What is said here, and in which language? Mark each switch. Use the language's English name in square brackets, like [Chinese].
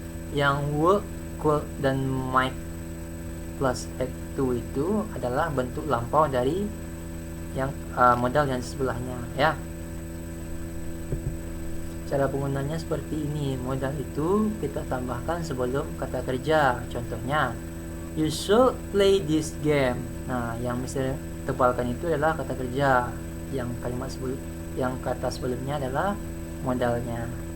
[Indonesian] Yang would, could dan might plus to itu adalah bentuk lampau dari yang modal yang sebelahnya ya. Cara penggunaannya seperti ini. Modal itu kita tambahkan sebelum kata kerja. [English] Contohnya, you should play this game. [Indonesian] Nah, yang mesti tebalkan itu adalah kata kerja. Yang kata sebelumnya adalah modalnya.